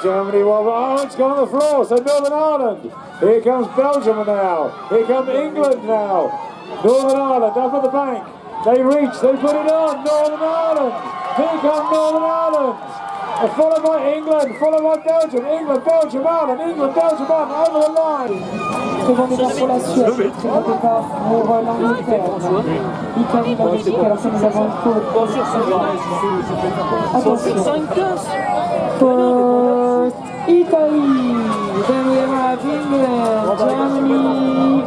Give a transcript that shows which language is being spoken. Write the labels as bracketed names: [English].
[English] Germany, oh, it's gone on the floor. So Northern Ireland. Here comes Belgium now. Here comes England now. Northern Ireland up at the bank. They reach, they put it on. Northern Ireland. Here comes Northern Ireland. Followed by England, followed by Belgium. England, Belgium, Ireland. England, Belgium, Ireland. Over the line. [French] Très bon départ pour la Suède, très bon départ pour l'Angleterre. Italie, la Belgique, alors que nous avons une faute. [English] Attention. First, Italy. Then we have England, Germany.